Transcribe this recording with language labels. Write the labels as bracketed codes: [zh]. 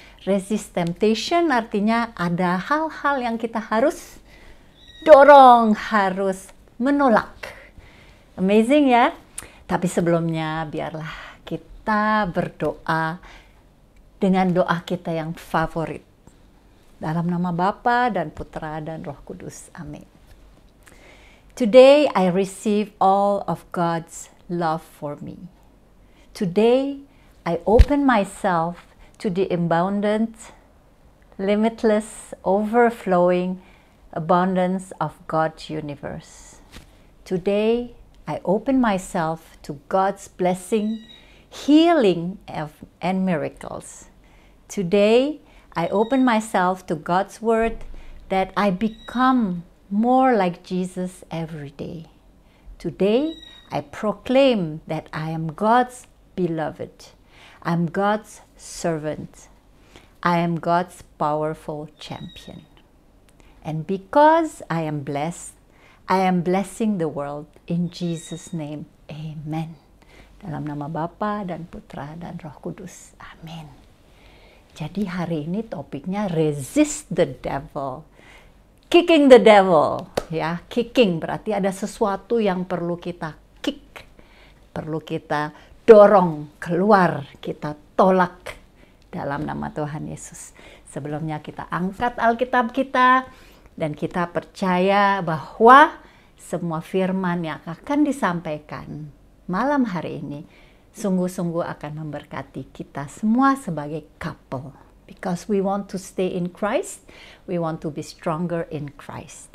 [id] Resist temptation artinya ada hal-hal yang kita harus dorong, harus menolak. [en] Amazing [id] ya? Tapi sebelumnya biarlah kita berdoa dengan doa kita yang favorit. Dalam nama Bapa dan Putra dan Roh Kudus. Amin. [en] Today I receive all of God's love for me. Today I open myself to the abundant, limitless, overflowing abundance of God's universe. Today, I open myself to God's blessing, healing, and miracles. Today, I open myself to God's word that I become more like Jesus every day. Today, I proclaim that I am God's beloved. I'm God's servant. I am God's powerful champion. And because I am blessed, I am blessing the world. In Jesus' name, amen. [id] Dalam nama Bapa dan Putra dan Roh Kudus. Amin. Jadi hari ini topiknya [en] resist the devil. Kicking the devil. [id] Ya, kicking berarti ada sesuatu yang perlu kita kick. Perlu kita dorong keluar, kita tolak dalam nama Tuhan Yesus. Sebelumnya kita angkat Alkitab kita dan kita percaya bahwa semua firman yang akan disampaikan malam hari ini sungguh-sungguh akan memberkati kita semua sebagai couple. [en] Because we want to stay in Christ, we want to be stronger in Christ.